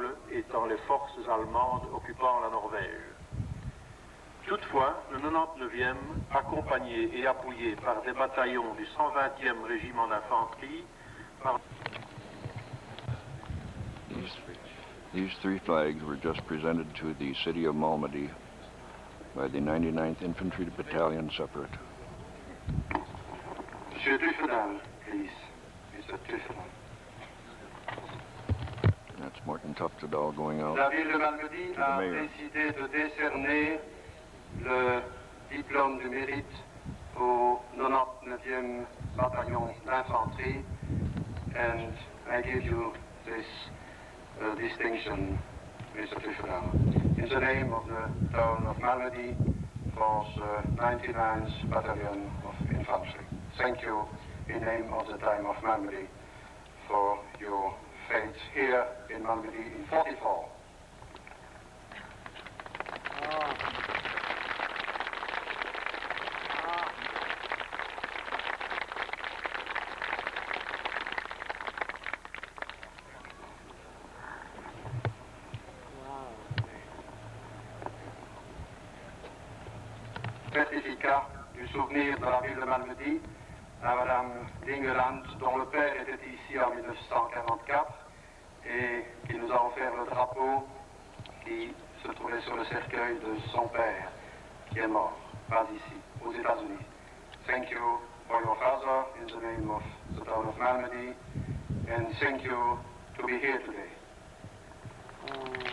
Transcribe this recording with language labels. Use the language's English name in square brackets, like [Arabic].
[French] Étant les forces allemandes occupant la Norvège. Toutefois, le 99e, accompagné et appuyé par des bataillons du 120e régiment d'infanterie, par... [English] These three flags were just presented to the city of Malmedy by the 99th Infantry Battalion Separate. Monsieur Tuftedal, please. Mr. Tuftedal. That's Mort and Tuftedal going out [French] La ville de Malmedy [English] to the a mayor. [French] décidé de décerner le diplôme du mérite au 99e bataillon d'infanterie, [English] and I give you this distinction, Mr. Tuftedal, in the name of the town of Malmedy for the 99th Battalion of Infantry. Thank you in name of the town of Malmedy for your fate here in Malmedy in 44. [French] Certificat du souvenir de la ville de Malmedy à Madame Dyngeland, dont le père était ici en 1944 et qui nous a offert le drapeau qui se trouvait sur le cercueil de son père, qui est mort, pas ici, aux États-Unis. [English] Thank you for your father in the name of the town of Malmedy, and thank you to be here today.